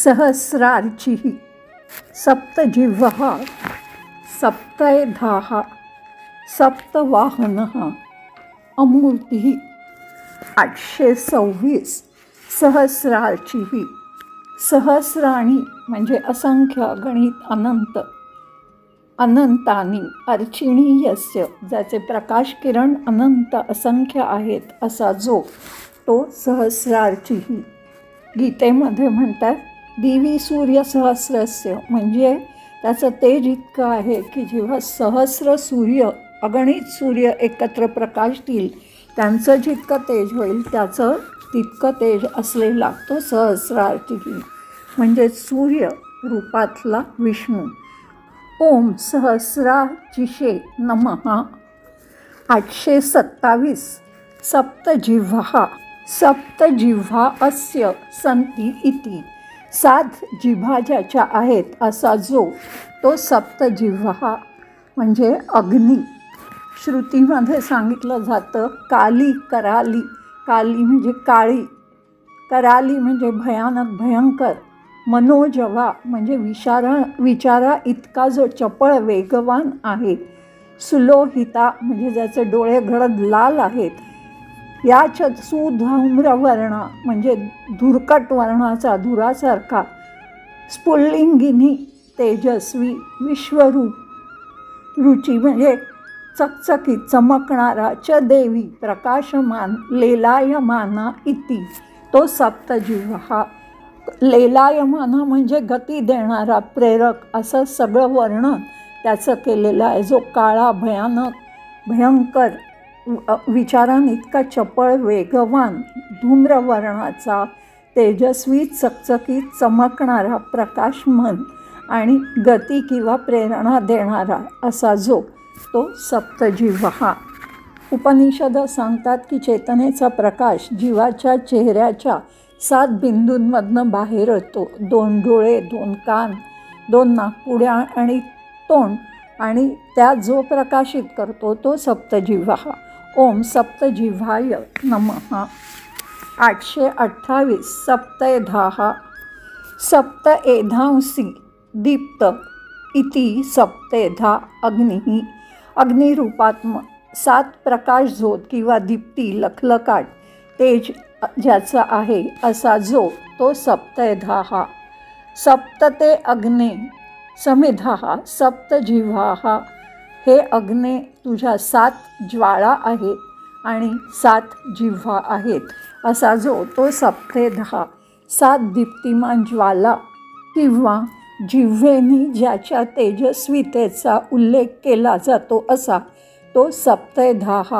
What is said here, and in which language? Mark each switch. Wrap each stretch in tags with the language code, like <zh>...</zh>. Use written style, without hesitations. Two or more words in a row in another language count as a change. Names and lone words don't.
<sa>सहस्रार्चिः सप्तजिह्वः सप्तैधाः सप्तवाहनः अमूर्तिः</sa> <mr>826 सहस्रार्चिः सहस्राणी म्हणजे असंख्य गणित अनंत अनंतानी अर्चिणी यस्य ज्याचे प्रकाश किरण अनंत असंख्य आहेत असा जो तो सहस्रार्चिः. गीतेमध्ये म्हणतात</mr> <sa>दिवी सूर्य सहस्रस्य</sa> <mr>म्हणजे त्याचं तेज इतकं आहे की जेव्हा सहस्र सूर्य अगणित सूर्य एकत्र प्रकाशतील त्यांचं जितकं तेज होईल त्याचं तितकं तेज असलेला तो सहस्रार्चिः म्हणजे सूर्य रूपातला विष्णू.</mr> <sa>ओम सहस्रार्चिषे नमः.</sa> <mr>827 सप्तजिह्वाः</mr> <sa>सप्तजिह्वा अस्य सन्ति इति</sa> <mr>7 जिव्हा ज्याच्या आहेत असा जो तो सप्तजिह्वा म्हणजे अग्नी. श्रुतीमध्ये सांगितलं जातं</mr> <sa>काली कराली.</sa> <mr>काली म्हणजे काळी, कराली म्हणजे भयानक भयंकर, मनोजवा म्हणजे विचारा इतका जो चपळ वेगवान आहे, सुलोहिता म्हणजे ज्याचे डोळे गडद लाल आहेत, याच्या सुधूम्रवर्ण म्हणजे धुरकट वर्णाचा धुरासारखा, स्फुल्लिंगिनी तेजस्वी, विश्वरूप रुची म्हणजे चकचकीत चमकणारा, च देवी प्रकाशमान, लेलायमाना इति तो सप्तजिह्वा. लेलायमाना म्हणजे गती देणारा, प्रेरक असं सगळं वर्णन त्याचं केलेलं आहे. जो काळा भयानक भयंकर विचारांनी इतका चपळ वेगवान, धूम्रवर्णाचा, तेजस्वी, चकचकीत चमकणारा, प्रकाशमान आणि गती किंवा प्रेरणा देणारा असा जो तो सप्तजिह्वा. उपनिषद सांगतात की चेतनेचा प्रकाश जीवाच्या चेहऱ्याच्या 7 बिंदूंमधनं बाहेर येतो. 2 डोळे, 2 कान, 2 नाकपुड्या आणि तोंड, आणि त्या जो प्रकाशित करतो तो सप्तजिह्वा.</mr> <sa>ओम सप्तजिह्वाय नमः. 828 सप्तैधाः सप्तएधांसि दीप्त इति सप्तैधा अग्निः अग्निरूपात्म</sa> <mr>7 प्रकाश झोत किंवा दीप्ती, लखलकाट, तेज ज्याचा आहे असा जो तो सप्तैधाः.</mr> <sa>सप्तते अग्ने समिधाः सप्तजिह्वाः</sa> <mr>हे अग्ने तुझ्या 7 ज्वाळा आहेत आणि 7 जिव्हा आहेत असा जो तो सप्तैधा. 7 दीप्तिमान ज्वाला किंवा जिव्हेनी ज्याच्या तेजस्वितेचा उल्लेख केला जातो असा तो सप्तैधाः.</mr>